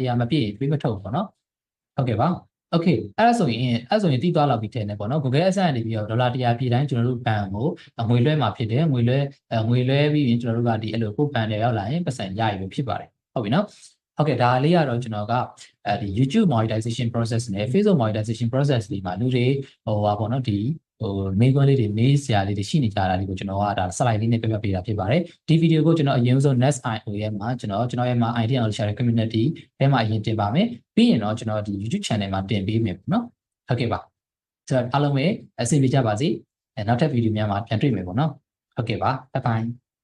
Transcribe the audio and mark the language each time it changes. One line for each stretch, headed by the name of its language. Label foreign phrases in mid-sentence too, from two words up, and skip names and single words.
Burmese: 100မပြည့်ရင်ပေးမထုတ်ဘူးပေါ့နော်ဟုတ်ကဲ့ပါโอเคအဲ့ဒါဆိုရင်တီးသွားလောက်ပြီးထည့်နေပေါ့နော် Google Adsense ကနေပြီးတော့ဒေါ်လာ100ပြည့်တိုင်းကျွန်တော်တို့ဘဏ်ကိုငွေလွှဲမှာဖြစ် တယ်ငွေလွှဲပြီးရင်ကျွန်တော်တို့ကဒီအဲ့လိုကိုဘဏ်တွေရောက်လာရင်ပတ်စံရယူဖြစ်ပါတယ်ဟုတ်ပြီနော်ဟုတ်ကဲ့ဒါလေးကတော့ကျွန်တော်က ဒီ
English: YouTube monetization process
Burmese: နဲ့
English: Facebook monetization process
Burmese: လေးမှာလူတွေပါပေါ့နော်ဒီမေးခွန်းလေးတွေမေးစရာလေးတွေရှိနေကြတာလေးကိုကျွန်တော်ကဒါ slide လေးနဲ့ပြပြပေးတာဖြစ်ပါတယ်ဒီဗီဒီယိုကိုကျွန်တော်အရင်ဆုံး next IO ရဲ့မှာကျွန်တော်ရဲ့မှာ
English: idea on share community
Burmese: ထဲမှာအရင်တင်ပါမယ်ပြီးရင်တော့ကျွန်တော်ဒီ
English: YouTube channel
Burmese: မှာတင်ပေးမယ်ပေါ့နော်ဟုတ်ကဲ့ပါဆိုတော့အားလုံးပဲအဆင်ပြေကြပါစေနောက်ထပ်ဗီဒီယိုများမှာပြန်တွေ့မယ်ပေါ့နော်ဟုတ်ကဲ့ပါ
English: bye bye